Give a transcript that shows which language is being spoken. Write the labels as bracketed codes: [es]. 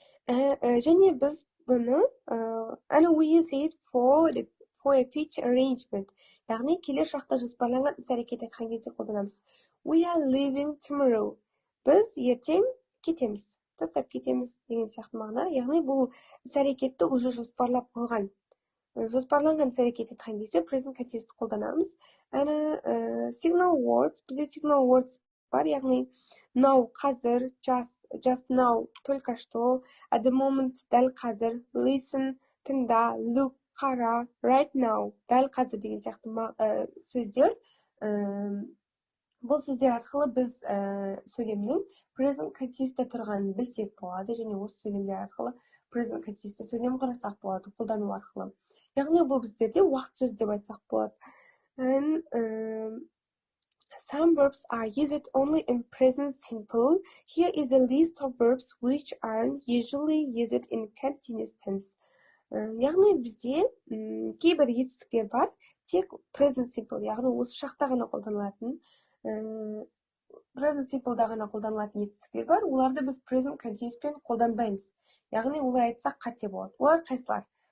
[kk] Және біз бұны [en] and we use it for a pitch arrangement. [kk] Яғни келер шақта жоспарланған іс-әрекет айтқан кезде қолданамыз. [en] We are leaving tomorrow. [kk] Біз ертең кетеміз, тастап кетеміз деген сияқты мағына. Яғни бұл іс-әрекетті уже жоспарлап қойған. Жоспарланған іс-әрекет айтқан кезде present continuous'ты қолданамыз. Signal words, бізде signal words бар, яғни now қазір, just now только что, at the moment дәл қазір, listen тыңда, look қара, right now дәл қазір деген сияқты сөздер. Бұл сөздер арқылы біз сөйлемнің present continuous'та тұрғанын білсек болады, және осы сөйлемдер арқылы present continuous'та сөйлем құрасақ болады, қолдану арқылы. Яғни бұл біздерде уақыт сөз деп айтсақ болады. [en] Some verbs are used only in present simple. Here is a list of verbs which aren't usually used in continuous tense. [kk] Яғни бізде кейбір етістіктер бар, тек present simple, яғни осы шақта ғана қолданылатын, present simple'да ғана қолданылатын етістіктер бар. Оларды біз present continuous'пен қолданбаймыз. Яғни олай айтсақ қате болады. Олар қайсылар?